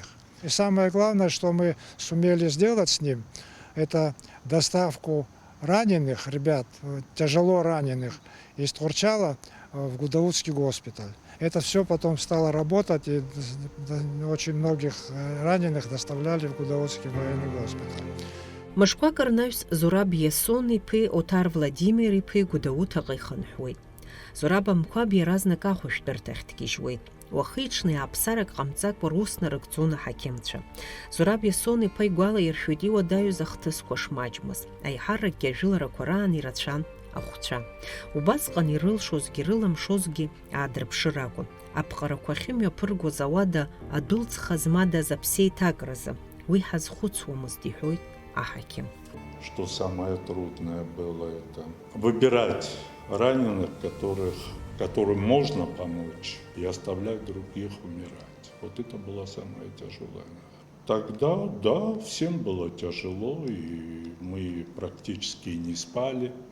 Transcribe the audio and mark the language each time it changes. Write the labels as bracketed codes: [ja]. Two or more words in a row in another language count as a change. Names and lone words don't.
[ru] И самое главное, что мы сумели сделать с ним, это доставку раненых ребят, тяжело раненых, из Творчала в Гудаутский госпиталь. Это все потом стало работать, и очень многих раненых доставляли в Гудаутский военный госпиталь. [ab] Мышқәак рнаҩс Зураб Иасон иԥеи Отар Владимир иԥеи Гәдоуҭаҟа ихынҳәуеит. Зураб амқәаб иаразнак ахәышәтәырҭахь дгьежьуеит. Уахи-ҽни ааԥсарак ҟамҵакәа рус нарыгӡон аҳақьымцәа. Зураб Иасон иԥа игәалаиршәоит иуадаҩыз ахҭысқәа шмаҷмыз. Аиҳаракгьы ажәыларақәа раан ирацәан ахәцәа. Убасҟан ирылшозгьы ирыламшозгьы аадырԥшыр акәын. Аԥҟарақәа ахьымҩаԥыргоз ауада адәылҵха змадаз аԥсеиҭакразы. Уи ҳазхәыцуамызт иҳәоит аҳақьым. [ru] Что самое трудное было это выбирать раненых, которым можно помочь, и оставлять других умирать. Вот это было самое тяжелое. Тогда, да, всем было тяжело, и мы практически не спали.